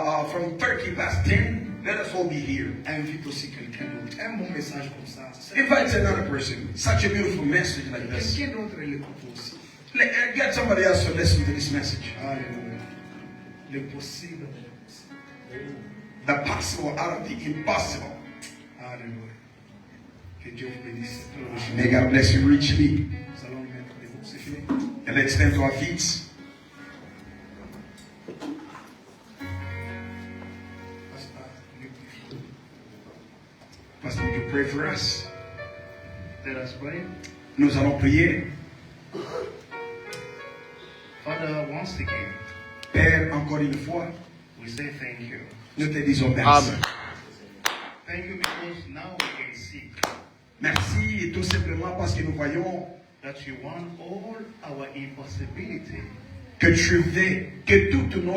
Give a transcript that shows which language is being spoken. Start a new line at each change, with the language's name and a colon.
English: From 30 past 10, let us all be here.
French: Invite aussi quelqu'un d'autre. Un bon message comme ça.
English: Invite another person. Such a beautiful message like this.
French: Quelqu'un d'autre l'écoute aussi.
English: Get somebody else to listen to this message.
French: Alléluia. Le possible.
English: The possible out of the impossible.
French: Alléluia. Que Dieu vous bénisse.
English: May God bless you richly.
French: Nous allons nous mettre debout. C'est fini.
English: And let's stand to our feet. Pastor, would you pray for us? Let us pray.
French: Nous allons prier.
English: Father, once again,
French: Père, encore une fois,
English: we say thank you.
French: nous te disons merci. Amen.
English: Thank you because now we can see
French: Merci et tout simplement parce que nous voyons
English: that you want all our impossibility
French: que tu veux que toutes nos